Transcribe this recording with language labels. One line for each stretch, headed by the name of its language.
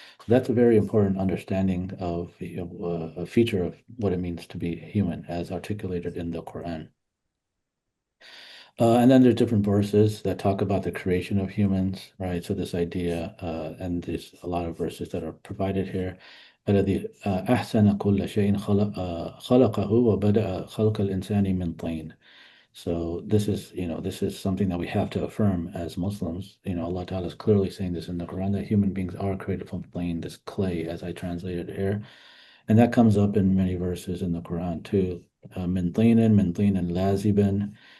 English: So that's a very important understanding of a feature of what it means to be human, as articulated in the Quran. And then there's different verses that talk about the creation of humans, right? So this idea, and there's a lot of verses that are provided here.
Arabic: الذي أحسن كل شيء خلقه وبدأ خلق الإنسان من طين.
English: So this is something that we have to affirm as Muslims. Allah Ta'ala is clearly saying this in the Quran, that human beings are created from plain, this clay, as I translated here. And that comes up in many verses in the Quran too.
Arabic: Min tinin lazibin.